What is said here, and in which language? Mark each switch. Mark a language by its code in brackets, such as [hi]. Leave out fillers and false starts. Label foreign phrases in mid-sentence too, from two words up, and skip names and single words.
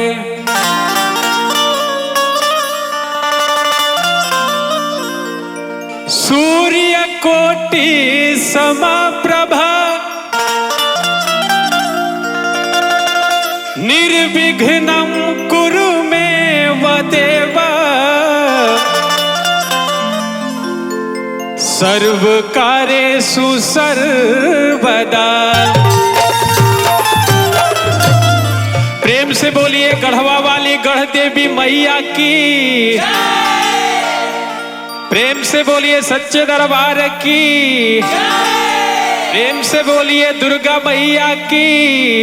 [sa] सूर्य कोटि समप्रभा निर्विघ्नं कुरु मे देव सर्वकार्येषु सर्वदा। [hi] प्रेम से बोलिए गढ़वा वाली गढ़ देवी मैया की। प्रेम से बोलिए सच्चे दरबार की। प्रेम से बोलिए दुर्गा मैया की।